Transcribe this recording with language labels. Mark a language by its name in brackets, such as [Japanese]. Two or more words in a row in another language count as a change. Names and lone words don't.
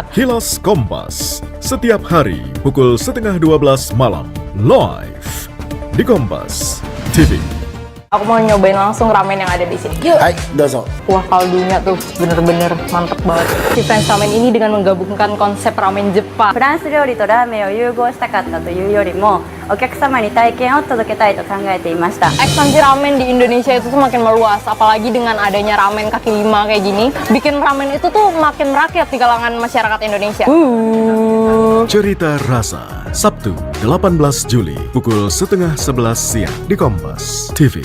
[Indonesian] Kilas Kompas, setiap hari pukul 11:30 malam. Live di Kompas TV. Aku mau nyobain langsung ramen yang ada di sini. Yuk. [Japanese] はい、どうぞ. [Indonesian] Wah, kaldunya tuh bener-bener mantep banget. Si French ramen ini dengan menggabungkan konsep ramen Jepang. [Japanese] フランス料理とラーメンを融合したかったというよりも、お客様に体験を届けたいと考えていました。 [Indonesian] Ekspansi ramen di Indonesia itu tuh makin meluas, apalagi dengan adanya ramen kaki lima kayak gini, bikin ramen itu tuh makin merakyat di kalangan masyarakat Indonesia. Cerita Rasa, Sabtu 18 Juli pukul 10:30 siang di Kompas TV.